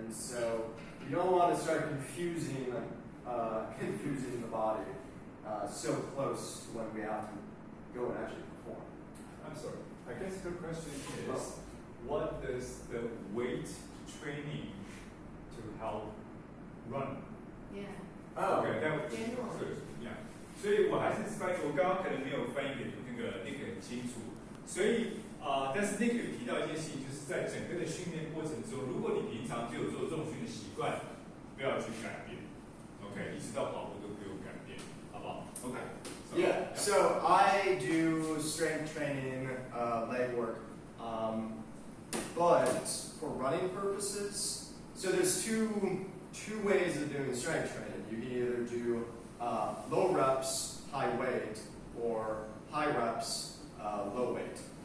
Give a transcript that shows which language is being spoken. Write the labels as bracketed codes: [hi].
[en] And so you don't want to start confusing the body so close to when we have to go and actually perform. I'm sorry. I guess the question is, what does the weight training to help run? Yeah. Oh, okay, that was General. yeah. [zh] 所以我还是翻译，我刚刚可能没有翻译给那个很清楚。所以但是那个有提到一件事情，就是在整个的训练过程中，如果你平常就有做重训的习惯，不要去改变。 OK， 一直到跑步都不用改变，好不好 ？OK。 [en] Yeah. So I do strength training, leg work, but for running purposes, so there's two ways of doing strength training. You can either do low reps, high weight, or high reps, low weight.